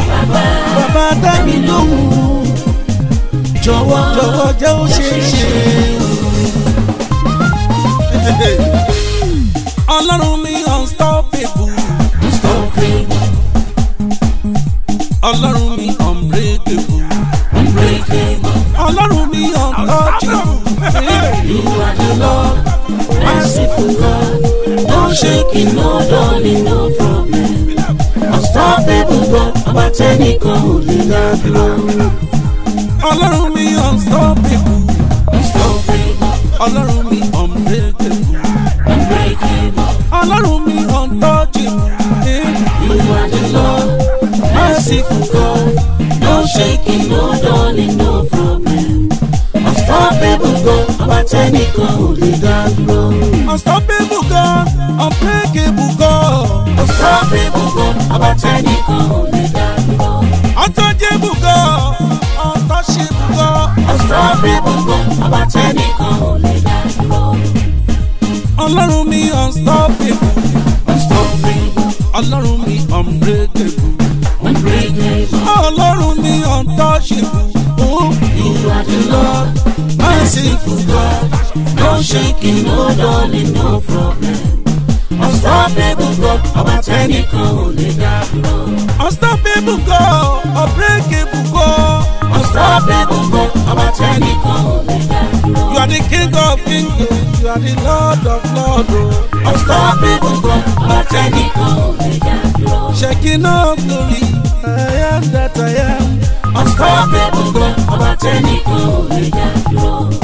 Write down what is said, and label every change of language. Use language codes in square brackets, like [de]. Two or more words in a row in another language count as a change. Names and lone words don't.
[yo] Bàbá, bàbá dá mi lóhùn. Jọ̀wọ́, jọ̀wọ́ jẹ́ ó ṣe é ṣe. Ọlọ́run mi [en] unstoppable. Unstoppable. [yo] Ọlọ́run mi [en] unbreakable. Unbreakable. [yo] Ọlọ́run mi untouchable. [en] You are the Lord, merciful God. No shaking, no dulling, no problem. Unstoppable God, [yo] ọba tẹ́nìkan ò lè dá dúró. Ọlọ́run mi [en] unstoppable. Unstoppable. [yo] Ọlọ́run mi [en] unbreakable. Unbreakable. [yo] Ọlọ́run mi untouchable. [en] You are the Lord, merciful God. No shaking, no dulling, no problem. Unstoppable God, [yo] ọba tẹ́nìkan ò lè dá dúró. [en] Unstoppable God, unbreakable God. Unstoppable God, [yo] ọba tẹ́nìkan ò lè dá dúró. [en] Untouchable God, untouchable God. Unstoppable God, [yo] ọba tẹ́nìkan ò lè dá dúró. Ọlọ́run mi [en] unstoppable. Unstoppable. [yo] Ọlọ́run mi [en] unbreakable. Unbreakable. [yo] Ọlọ́run mi untouchable. [en] Oh, you are the Lord, merciful God. No shaking, no darling, no problem. Unstoppable God, [yo] ọba tẹ́nìkan ò lè dá dúró. [en] Unstoppable God, unbreakable God. Unstoppable God, [yo] ọba tẹ́nìkan ò lè dá dúró. [en] You are the King of Kings, you are the Lord of Lords. Unstoppable God, [yo] ọba tẹ́nìkan ò lè dá dúró. [en] Shaking no glory, I am that I am. Unstoppable God, [yo] ọba tẹ́nìkan ò lè dá dúró.